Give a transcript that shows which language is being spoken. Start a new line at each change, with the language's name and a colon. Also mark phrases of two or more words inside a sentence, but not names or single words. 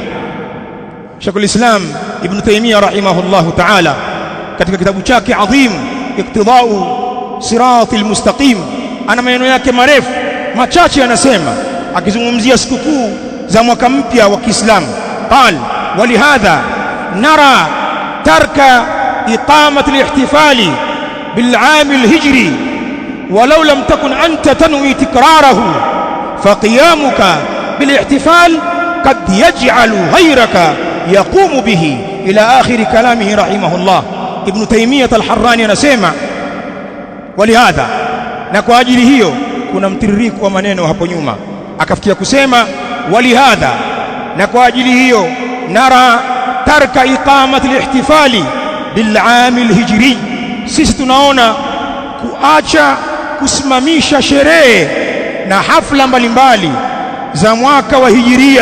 Swahili: Sheikhul Islam Ibn Taymiyyah
Arabic: رحمه الله تعالى
Swahili: katika kitabu chake adhim Iqtida'u Siratil
Arabic: Mustaqim
Swahili: ana maneno yake marefu machache, anasema akizungumzia sikukuu za mwaka mpya wa Kiislamu,
Arabic: قال ولهذا نرى ترك إقامة الاحتفال بالعام الهجري ولو لم تكن أنت تنوي تكراره فقيامك بالاحتفال قد يجعل غيرك يقوم به إلى آخر كلامه رحمه الله.
Swahili: Ibn Taymiyyah al-Harrani anasema walihadha, na kwa ajili hiyo kuna mtiririko wa maneno hapo nyuma, akafikia kusema walihadha, na kwa ajili hiyo
Arabic: نرى ترك إقامة الاحتفال بالعام الهجري,
Swahili: sisi tunaona kuacha kusimamisha sherehe na hafla mbalimbali za mwaka wa hijiria.